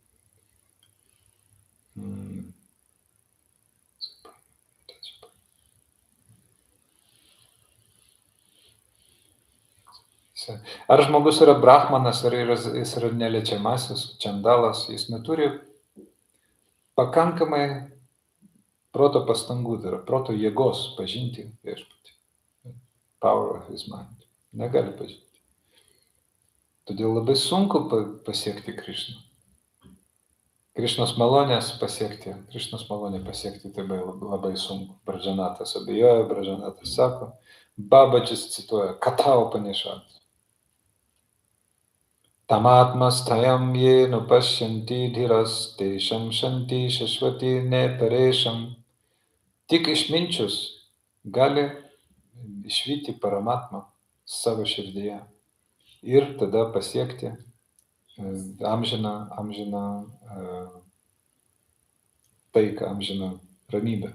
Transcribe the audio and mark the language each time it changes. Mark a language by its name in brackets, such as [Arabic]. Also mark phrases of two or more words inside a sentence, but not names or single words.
[Lithuanian] Ar žmogus yra brahmanas, ar jis yra neliečiamasis, čandalas, jis neturi pakankamai proto pastangų, tai yra proto jėgos pažinti viešpatį. [English] Power of his mind. [Lithuanian] Negali pažinti. Todėl labai sunku pasiekti Krishną. Krishnos malonės pasiekti, Krishnos malonę pasiekti, tai labai sunku. Bražanatas abejoja, Bražanatas sako, Babačis cituoja, Katha Upanishad. [Sanskrit] तमात्मस्थं ये नुपश्यन्ति धीरास् तेषां शान्ति शाश्वती नेतरेषाम्. [Lithuanian] Tik išminčius gali išvyti Paramatmą savo širdyje ir tada pasiekti amžiną taiką, amžiną ramybę.